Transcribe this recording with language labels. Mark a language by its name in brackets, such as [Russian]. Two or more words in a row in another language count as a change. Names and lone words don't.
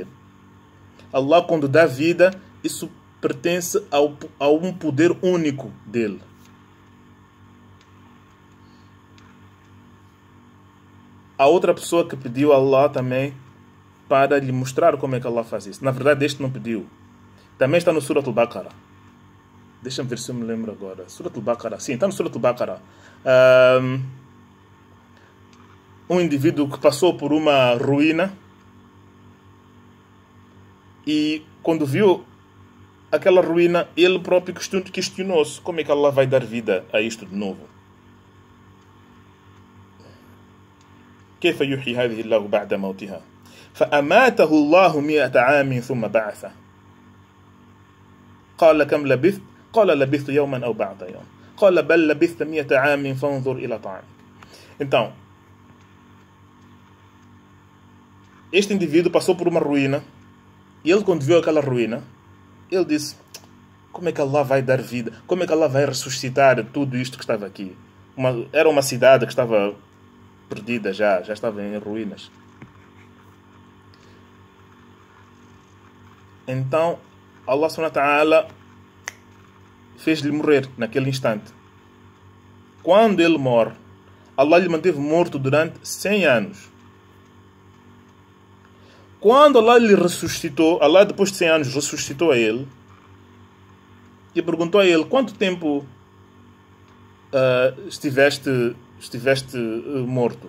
[Portuguese] Allah, quando dá vida, isso pertence a um poder único dele. Há outra pessoa que pediu a Allah também para lhe mostrar como é que Allah faz isso. Na verdade, este não pediu. Também está no Surat al-Baqarah. Deixa-me ver se eu me lembro agora. Surat al-Baqarah. Sim, está no Surat al-Baqarah. Um indivíduo que passou por uma ruína e quando viu aquela ruína, ele próprio questionou-se: como é que Allah vai dar vida a isto de novo? [Arabic] كيف يحيي هذه الله بعد موتها فأماته الله 100 عام ثم بعثه قال كم لبثت قال لبثت يوما أو بعض يوم قال بل لبثت 100 عام فانظر إلى طعامك. [Portuguese] Então, este indivíduo passou por uma ruína e ele, quando viu aquela ruína, ele disse: como é que Allah vai dar vida? Como é que Allah vai ressuscitar tudo isto que estava aqui? Era uma cidade que estava perdida, já estava em ruínas. Então Allah [Arabic] سبحانه وتعالى [Portuguese] fez-lhe morrer naquele instante. Quando ele morre, Allah lhe manteve morto durante 100 anos. Quando Allah lhe ressuscitou, Allah depois de 100 anos ressuscitou a ele e perguntou a ele: quanto tempo estiveste morto?